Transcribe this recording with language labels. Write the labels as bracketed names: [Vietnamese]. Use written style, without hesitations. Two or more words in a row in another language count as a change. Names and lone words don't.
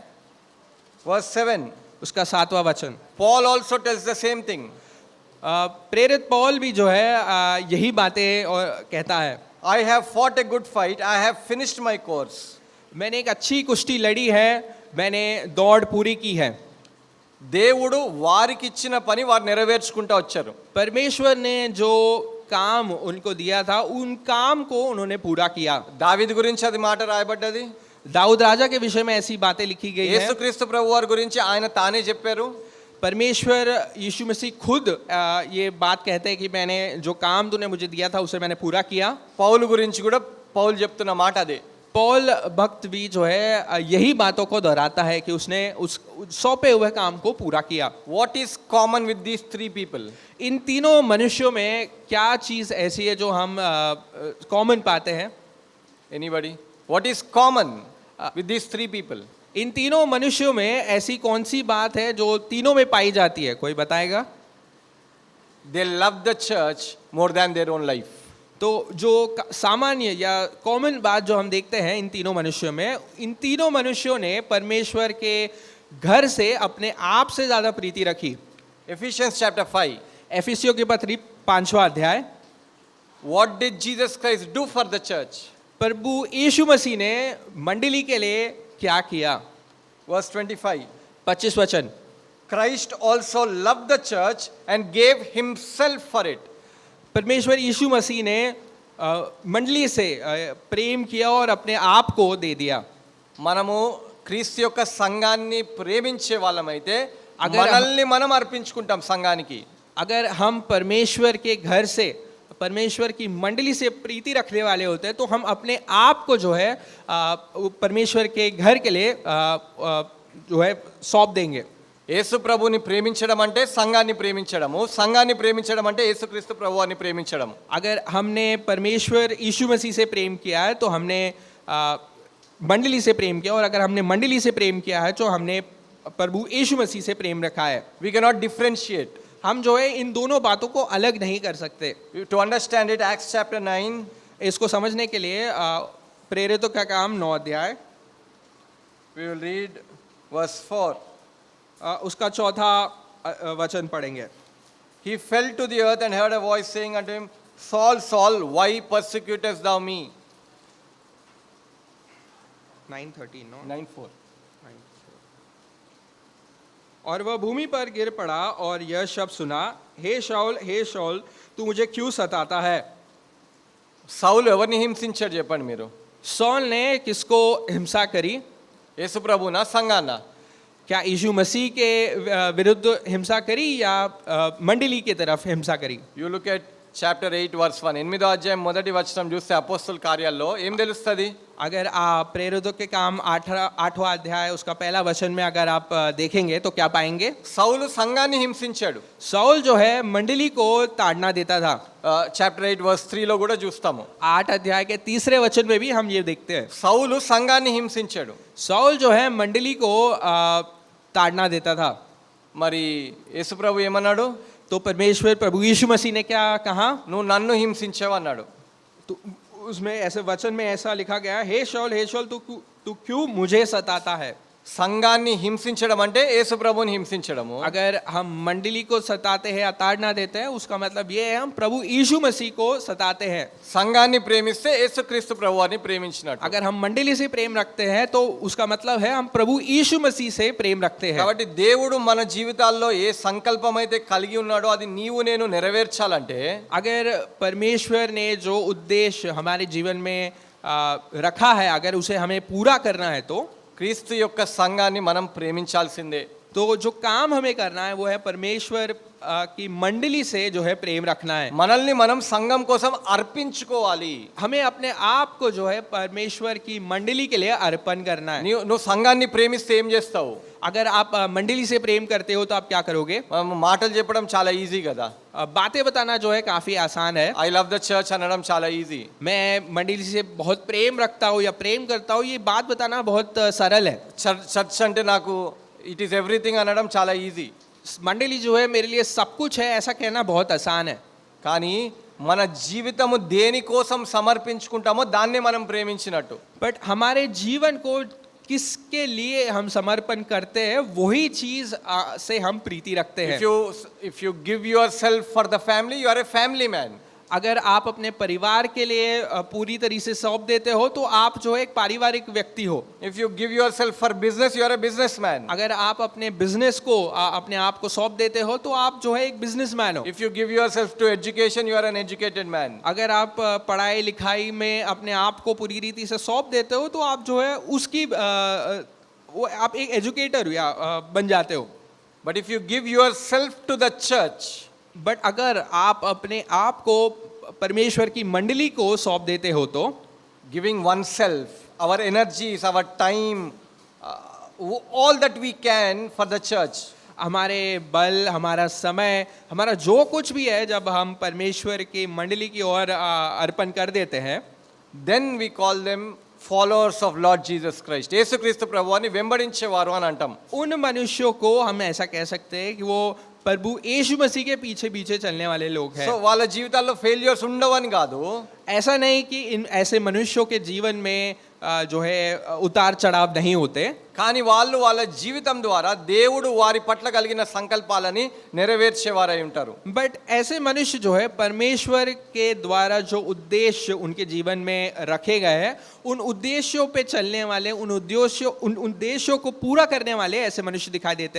[English] verse 7. [Hindi] उसका 7वां वचन। [English] Paul also tells the same thing. [Hindi] प्रेरित पौल भी जो है यही बातें और कहता है। [English] I have fought a good fight. I have finished my course. [Hindi] मैंने एक अच्छी कुश्ती लड़ी है, मैंने दौड़ पूरी की है। [Telugu] దేవుడు వారికి ఇచ్చిన పని వారు నెరవేర్చుకుంటూ వచ్చారు. [Hindi] परमेश्वर ने जो काम उनको दिया था उन काम को उन्होंने पूरा किया। [Telugu] దావీదు గురించి అది మాట రాయబడ్డది. [Hindi] दाऊद राजा के विषय में ऐसी बातें लिखी गई है। [Telugu] యేసుక్రీస్తు ప్రభువారి గురించి ఆయన తానే చెప్పారు. [Hindi] परमेश्वर यीशु मसीह खुद ये बात कहते हैं कि मैंने जो काम तूने मुझे दिया था उसे मैंने पूरा किया। [Telugu] పౌలు గురించి కూడా పౌలు చెప్తున్న మాట అదే. [Hindi] पौल भक्त भी जो है यही बातों को दोहराता है कि उसने उस सौंपे हुए काम को पूरा किया। [English] What is common with these three people? [Hindi] इन तीनों मनुष्यों में क्या चीज़ ऐसी है जो हम कॉमन पाते हैं? [English] Anybody? What is common with these three people? [Hindi] इन तीनों मनुष्यों में ऐसी कौन सी बात है जो तीनों में पाई जाती है? कोई बताएगा? [English] They love the church more than their own life. [Hindi] तो जो सामान्य या कॉमन बात जो हम देखते हैं इन तीनों मनुष्यों में, इन तीनों मनुष्यों ने परमेश्वर के घर से अपने आप से ज़्यादा प्रीति रखी। [English] Ephesians chapter 5. [Hindi] एफिसियों की पत्री 5वां अध्याय। [English] What did Jesus Christ do for the church? [Hindi] प्रभु यीशु मसीह ने मंडली के लिए क्या किया? [English] Verse 25. [Hindi] 25 वचन। [English] Christ also loved the church and gave himself for it. [Hindi] परमेश्वर यीशु मसीह ने मंडली से प्रेम किया और अपने आप को दे दिया। [Telugu] మనము క్రీస్తు యొక్క సంఘాన్ని ప్రేమించే వాళ్ళమైతే అగర్ మనల్ని మనం అర్పించుకుంటాం సంఘానికి. [Hindi] अगर हम परमेश्वर के घर से, परमेश्वर की मंडली से प्रीति रखने वाले होते हैं तो हम अपने आप को जो है परमेश्वर के घर के लिए जो है सौंप देंगे। [Telugu] యేసు ప్రభుని ప్రేమించడం అంటే సంఘాన్ని ప్రేమించడము, సంఘాన్ని ప్రేమించడం అంటే యేసుక్రీస్తు ప్రభువాన్ని ప్రేమించడం. [Hindi] अगर हमने परमेश्वर यीशु मसीह से प्रेम किया है तो हमने मंडली से प्रेम किया, और अगर हमने मंडली से प्रेम किया है तो हमने प्रभु यीशु मसीह से प्रेम रखा है। [English] We cannot differentiate. [Hindi] हम जो है इन दोनों बातों को अलग नहीं कर सकते। [English] To understand it, Acts chapter 9, [Hindi] इसको समझने के लिए प्रेरितों का काम 9 अध्याय [English] We will read verse 4. [Hindi] उसका चौथा वचन पढ़ेंगे। [English] He fell to the earth and heard a voice saying unto him, Saul, Saul, why persecutest thou me? [Hindi] 9:13 नो 9:4. और वह भूमि पर गिर पड़ा और यह शब्द सुना, हे शाऊल तू मुझे क्यों सताता है। [Telugu] సౌలు ఎవరిని హింసించాడు చెప్పండి మీరు? [Hindi] सौल ने किसको हिंसा करी? [Telugu] యేసు ప్రభునా సంఘానా? [Hindi] क्या यीशु मसीह के विरुद्ध हिंसा करी या मंडली की तरफ हिंसा करी? [English] you look at chapter 8 verse 1. [Telugu] 8వ అధ్యాయం మొదటి వచనం చూస్తే అపోస్తల కార్యాల్లో ఏం తెలుస్తుంది? [Hindi] अगर आप प्रेरितों के काम 8वां अध्याय उसका पहला वचन में अगर आप देखेंगे तो क्या पाएंगे? [Telugu] సౌలు సంఘాన్ని హింసించాడు. [Hindi] सौल जो है मंडली को ताड़ना देता था। [English] chapter 8 verse 3 [Telugu] లో కూడా చూస్తాము. [Hindi] 8 अध्याय के तीसरे वचन में भी हम ये देखते हैं। [Telugu] సౌలు సంఘాన్ని హింసించాడు. [Hindi] सौल जो है मंडली को ताड़ना देता था। [Telugu] మరి యేసు ప్రభు ఏమన్నాడు? [Hindi] तो परमेश्वर प्रभु यीशु मसीह ने क्या कहा? [Telugu] నువ్వు నన్ను హింసించావు అన్నాడు. [Hindi] तो उसमें ऐसे वचन में ऐसा लिखा गया, हे शाऊल तू क्यों मुझे सताता है। [Telugu] సంఘాన్ని హింసించడం అంటే యేసు ప్రభుని హింసించడము. [Hindi] अगर हम मंडली को सताते हैं या ताड़ना देते हैं उसका मतलब ये है हम प्रभु यीशु मसीह को सताते हैं। [Telugu] సంఘాన్ని ప్రేమిస్తే యేసుక్రీస్తు ప్రభువాన్ని ప్రేమించినట్టు. [Hindi] अगर हम मंडली से प्रेम रखते हैं तो उसका मतलब है हम प्रभु यीशु मसीह से प्रेम रखते हैं। [Telugu] కాబట్టి దేవుడు మన జీవితాల్లో ఏ సంకల్పం అయితే కలిగి ఉన్నాడో అది నీవు నేను నెరవేర్చాలంటే [Hindi] अगर परमेश्वर ने जो उद्देश्य हमारे जीवन में रखा है अगर उसे हमें पूरा करना है तो [Telugu] క్రీస్తు యొక్క సంఘాన్ని మనం ప్రేమించాల్సిందే. [Hindi] तो जो काम हमें करना है वो है परमेश्वर की मंडली से जो है प्रेम रखना है। [Telugu] మనల్ని మనం సంఘం కోసం అర్పించుకోవాలి. [Hindi] हमें अपने आप को जो है परमेश्वर की मंडली के लिए अर्पण करना है। [Telugu] నువ్వు సంఘాన్ని ప్రేమిస్తే ఏం చేస్తావు? [Hindi] अगर आप मंडली से प्रेम करते हो तो आप क्या करोगे? [Telugu] మాటలు చెప్పడం చాలా ఈజీ కదా. [Hindi] बातें बताना जो है काफी आसान है। [English] I love the church [Telugu] అనడం చాలా ఈజీ. [Hindi] मैं मंडली से बहुत प्रेम रखता हूँ या प्रेम करता हूँ ये बात बताना बहुत सरल है। [Telugu] చర్చ్ అంటే నాకు [English] it is everything [Telugu] అనడం చాలా ఈజీ. [Hindi] मंडली जो है मेरे लिए सब कुछ है ऐसा कहना बहुत आसान है। [Telugu] కానీ మన జీవితము దేనికోసం సమర్పించుకుంటామో దాన్నే మనం ప్రేమించినట్టు. [Hindi] बट हमारे जीवन को किसके लिए हम समर्पण करते हैं वही चीज से हम प्रीति रखते हैं। [English] If you give yourself for the family, you are a family man. [Hindi] अगर आप अपने परिवार के लिए पूरी तरीके से सौंप देते हो तो आप जो है एक पारिवारिक व्यक्ति हो। [English] If you give yourself for business, you are a businessman. [Hindi] अगर आप अपने बिजनेस को अपने आप को सौंप देते हो तो आप जो है एक बिजनेसमैन हो। [English] If you give yourself to education, you are an educated man. [Hindi] अगर आप पढ़ाई लिखाई में अपने आप को पूरी रीति से सौंप देते हो तो आप जो है उसकी वो आप एक एजुकेटर या बन जाते हो। [English] But if you give yourself to the church, [Hindi] बट अगर आप अपने आप को परमेश्वर की मंडली को सौंप देते हो तो [English] giving oneself, our energies, our time, all that we can for the church, [Hindi] हमारे बल हमारा समय हमारा जो कुछ भी है जब हम परमेश्वर की मंडली की ओर अर्पण कर देते हैं [English] then we call them followers of Lord Jesus Christ. [Telugu] యేసుక్రీస్తు ప్రభువాన్ని వెంబడించేవారు అని అంటాం. [Hindi] उन मनुष्यों को हम ऐसा कह सकते हैं कि वो प्रभु यीशु मसीह के पीछे पीछे चलने वाले लोग हैं। [Telugu] సో వాళ్ళ జీవితాల్లో ఫెయిల్యూర్స్ ఉండవని కాదు. [Hindi] ऐसा नहीं कि इन ऐसे मनुष्यों के जीवन में जो है उतार चढ़ाव नहीं होते, [Telugu] కానీ వాళ్ళు వాళ్ళ జీవితం ద్వారా దేవుడు వారి పట్ల కలిగిన సంకల్పాలని నెరవేర్చేవారై ఉంటారు. [Hindi] बट ऐसे मनुष्य जो है परमेश्वर के द्वारा जो उद्देश्य उनके जीवन में रखे गए हैं उन उद्देश्यों पे चलने वाले उन उद्देश्यों को पूरा करने वाले ऐसे मनुष्य दिखाई देते